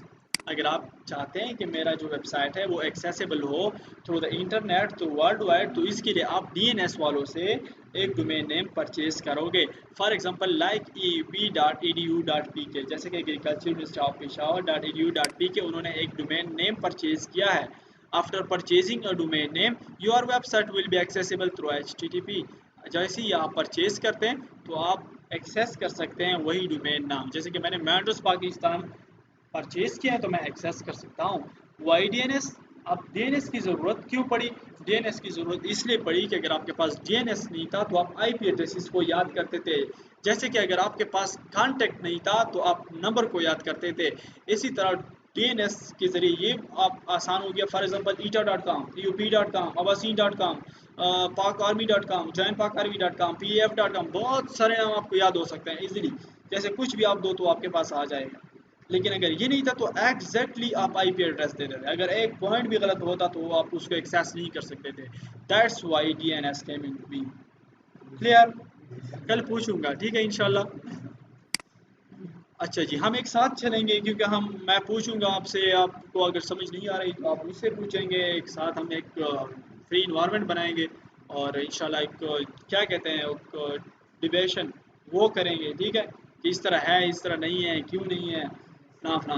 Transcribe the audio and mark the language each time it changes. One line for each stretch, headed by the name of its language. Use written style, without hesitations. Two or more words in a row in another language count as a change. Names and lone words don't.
Hindi: अगर आप चाहते हैं कि मेरा जो वेबसाइट है वो एक्सेसिबल हो
English: through the internet through world wide,
Hindi: तो इसके लिए आप डीएनएस वालों से एक
English: domain name purchase
Hindi: करोगे।
English: for example like
Hindi: eb.edu.pk, जैसे कि एग्रीकल्चर यूनिवर्सिटी ऑफ पेशावर.edu.pk उन्होंने एक
English: domain name purchase
Hindi: किया है।
English: After purchasing a domain name, your website will be accessible through HTTP।
Hindi: जैसे ही आप परचेज करते हैं तो आप एक्सेस कर सकते हैं वही डोमेन नाम। जैसे कि मैंने मैंडोस पाकिस्तान परचेज किया है तो मैं एक्सेस कर सकता हूँ।
English: why DNS,
Hindi: अब डीएनएस की ज़रूरत क्यों पड़ी? डीएनएस की ज़रूरत इसलिए पड़ी कि अगर आपके पास डीएनएस नहीं था तो आप
English: IP addresses
Hindi: को याद करते थे। जैसे कि अगर आपके पास कॉन्टैक्ट नहीं था तो आप नंबर को याद करते थे। इसी तरह डीएनएस के ज़रिए ये आप आसान हो गया।
English: for example
Hindi: ईटा.com, यूपी.com, अबासीन.com, pakarmy.com, joinpakarmy.com, pef.com, बहुत सारे नाम आपको याद हो सकते हैं इजीली। जैसे कुछ भी आप दो तो आपके पास आ जाएगा। लेकिन अगर ये नहीं था तो एग्जैक्टली आप
English: IP address
Hindi: दे देते, अगर एक पॉइंट भी गलत होता तो आप उसको एक्सेस नहीं कर सकते थे।
English: That's why DNS came into be.
Hindi: क्लियर? कल पूछूंगा, ठीक है इंशाल्लाह। अच्छा जी, हम एक साथ चलेंगे क्योंकि मैं पूछूंगा आपसे, आपको अगर समझ नहीं आ रही तो आप मुझसे पूछेंगे, एक साथ हम एक
English: free environment
Hindi: बनाएंगे और इंशाल्लाह एक क्या कहते हैं एक डिबेशन वो करेंगे, ठीक है, कि इस तरह है इस तरह नहीं है, क्यों नहीं है, ना।